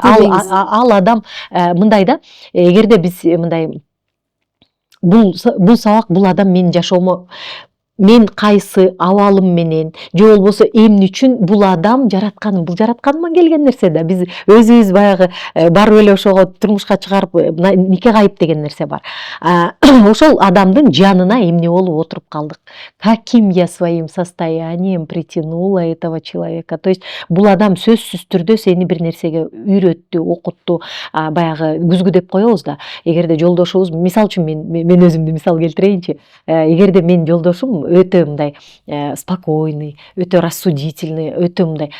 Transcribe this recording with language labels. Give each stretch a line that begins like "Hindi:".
Kyrgyz: Ал адам мындай да, эгерде биз мындай бул сабак, бул адам менин жашоомо, мен кайсы абалым менен, же болбосо эмне үчүн бул адам жаратканым, бул жаратканыма келген нерсе да. Биз өзүбүз баягы барып эле ошого турмушка чыгарып, нике кайып деген нерсе бар. Ошол адамдын жанына эмне болуп отуруп калдык.
Russian: Каким я своим состоянием притянула этого человека.
Kyrgyz: То есть бул адам сөзсүз түрдө сени бир нерсеге үйрөттү, окутту, баягы күзгү деп коебуз да. Эгерде жолдошубуз, мисалы үчүн мен өзүмдү мисал келтирейинчи. Эгерде менин жолдошум өтө мындай спокойный, өтө рассудительный, өтө мындай.